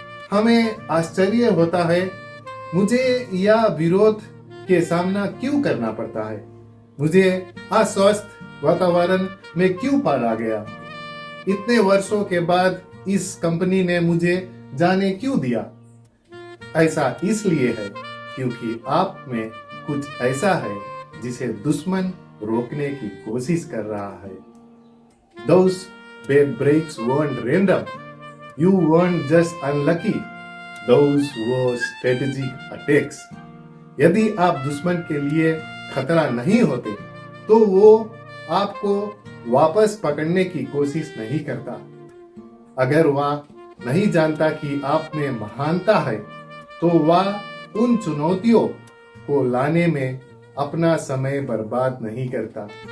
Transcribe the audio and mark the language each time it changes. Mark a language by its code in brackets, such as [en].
[hi] हमें आश्चर्य होता है, मुझे या विरोध के सामना क्यों करना पड़ता है, मुझे अस्वस्थ वातावरण में क्यों पाला गया, इतने वर्षों के बाद इस कंपनी ने मुझे जाने क्यों दिया। ऐसा इसलिए है क्योंकि आप में कुछ ऐसा है जिसे दुश्मन रोकने की कोशिश कर रहा है। [en] Those bad breaks weren't random. You weren't just unlucky. Those were strategic attacks. [hi] यदि आप दुश्मन के लिए खतरा नहीं होते तो वो आपको वापस पकड़ने की कोशिश नहीं करता। अगर वह नहीं जानता कि आप में महानता है तो वह उन चुनौतियों को लाने में अपना समय बर्बाद नहीं करता।